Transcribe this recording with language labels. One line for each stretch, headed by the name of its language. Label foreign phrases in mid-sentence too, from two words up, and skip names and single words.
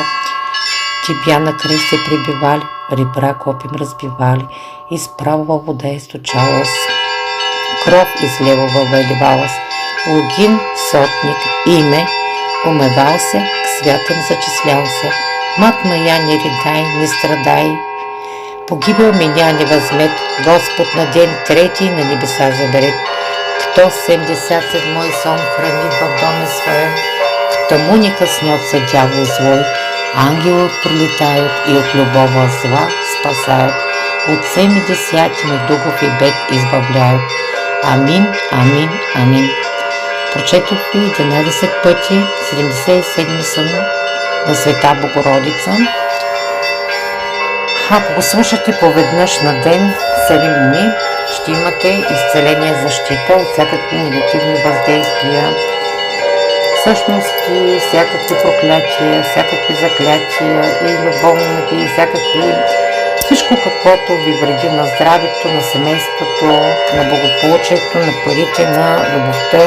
Russian: Тебя на кресте прибивали, ребра копьем разбивали, из правого вода источалась, кровь из левого выливалась. Логин сотник имя умывался, к святым зачислялся. Мать моя, не рыдай, не страдай, Погибел меня не възмет, Господ на ден трети на небеса заберет. Кто 77-й сон хранит в доме своем, к тому не коснется дявол злой. Ангелы прилетают и от любого зла спасают, от 70 дугов и бед избавляют. Амин, амин, амин.
Bulgarian: Прочетох ви 11 пъти 77 сън на Света Богородица. Ако го слушате поведнъж на ден, 7 дни, ще имате изцеление, защита от всякакви негативни въздействия, същности, всякакви проклятия, всякакви заклятия и любовни, всякакви всичко, каквото ви вреди на здравето, на семейството, на благополучието, на парите, на любовта.